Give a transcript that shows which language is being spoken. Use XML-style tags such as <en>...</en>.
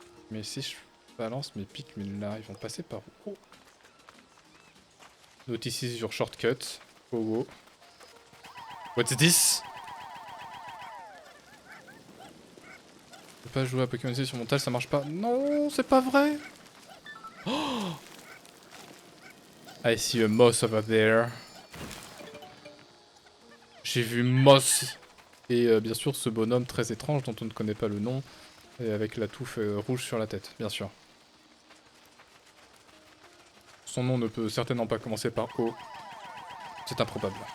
<fr>Mais si je balance mes Pikmin là, ils vont passer par où? Oh. Note ici sur shortcut. Oh, oh.</fr> <en>What's this?</en> <fr>Je peux pas jouer à Pokémon C sur mon tal, ça marche pas. Non, c'est pas vrai.</fr> <en>Oh, I see a moss over there.</en> <fr>J'ai vu moss. Et bien sûr ce bonhomme très étrange dont on ne connaît pas le nom. Et avec la touffe rouge sur la tête, bien sûr. Son nom ne peut certainement pas commencer par O. C'est improbable.</fr>